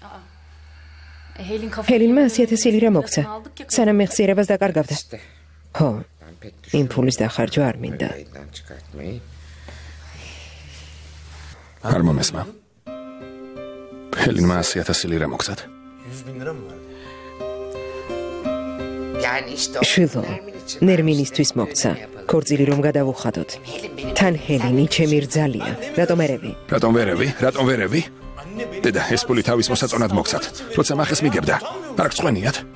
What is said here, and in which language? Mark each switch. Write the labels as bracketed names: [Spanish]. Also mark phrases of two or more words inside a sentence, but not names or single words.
[Georgian] ჰელინმა 100,000 ლირა მოგცა. სანამ მეხსიერებას დაკარგავდა. ხო, იმ ფულის დახარჯვა არ მინდა. არ მომესმა. ჰელინმა 100,000 ლირა მოგცათ. [Turkish] 100,000 lira mı verdi? [Georgian] შვილო, ნერმინისთვის მოგცა. ქორწილი რომ გადავუხადოთ. თან ჰელინი ჩემი რძალია. რატომ ერევი? რატომ ვერევი? დედა, ეს ფული თავის მოსაწონად მოგცათ. როცა მახეს მიგებდა, არ გწყვენიათ?